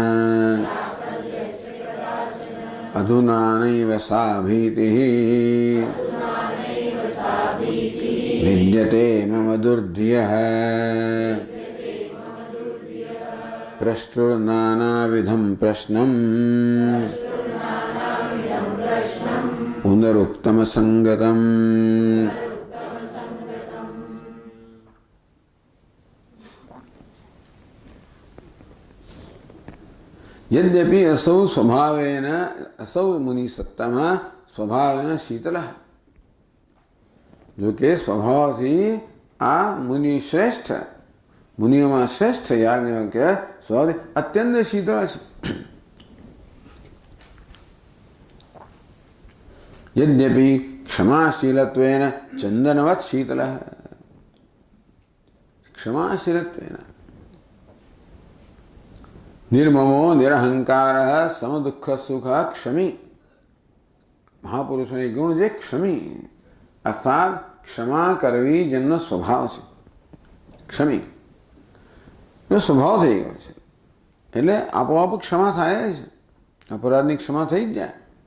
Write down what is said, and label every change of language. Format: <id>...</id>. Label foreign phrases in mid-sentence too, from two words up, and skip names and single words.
<sa>અધુના નૈવ સા ભીતિઃ વિદ્યતે મમ દુર્ધ્યઃ પ્રષ્ટુર્નાનાવિધં પ્રશ્નમ પુનરુક્તમ સંગતમ. यद्यपि असौ स्वभावेन असौ मुनि सत्तम स्वभावेन शीतल,</sa> <hi>जो कि</hi> <gu>स्वभावથી આ મુનિ શ્રેષ્ઠ, મુનિઓમાં શ્રેષ્ઠ યાજ્ઞવલ્ક્ય સ્વભાવથી અત્યંત શીતળ છે.</gu> <sa>यद्यपि क्षमाशीलत्वेन चंदनवत् शीतलः, क्षमाशीलत्वेन निर्ममो निरहंकारः समदुःख सुख क्षमी.</sa> <gu>મહાપુરુષોને ગુણ જે ક્ષમી અર્થાત ક્ષમા કરવી જેમનો સ્વભાવ છે. ક્ષમી એનો સ્વભાવ થઈ ગયો છે એટલે આપોઆપ ક્ષમા થાય છે, અપરાધની ક્ષમા થઈ જ જાય.</gu>